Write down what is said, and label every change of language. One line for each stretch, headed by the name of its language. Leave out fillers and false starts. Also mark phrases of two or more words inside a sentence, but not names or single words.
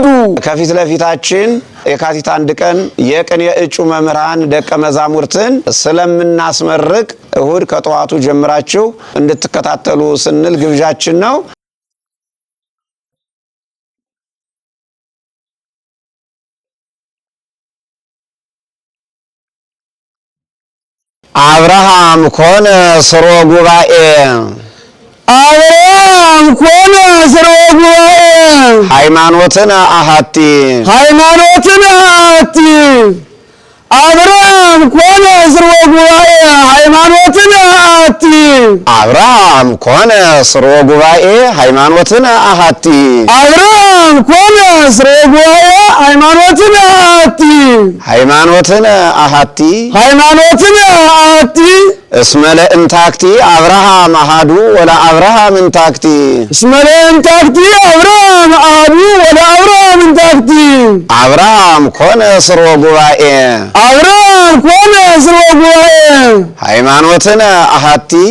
Amharic: ከፊት ለፊታችን የካቲት 1 ቀን የቅኔ እጩ መምህራን ደቀ መዛሙርትን ስለምናስመርቅ እሁድ ከጠዋቱ ጀምራችሁ እንድትከታተሉ ስንል ግብዣችን ነው።
Geez: አብርሃም ኮነ ስርወ ጉባኤ አብርሃም ኮነ ስርወ ጉባኤ ሃይማኖትን አሐቲ አብርሃም ኮነ ስርወ ጉባኤ ሃይማኖትን አሐቲ አብርሃም ኮነ ስርወ ጉባኤ ሃይማኖትን አሐቲ አብርሃም ኮነ ስርወ ጉባኤ ሃይማኖትን አሐቲ እስመ ለእንታክቲ አብርሃም አሐዱ ወለ አብርሃም እንታክቲ አብርሃም ኮነ ስርወ ጉባኤ ሃይማኖትን አሐቲ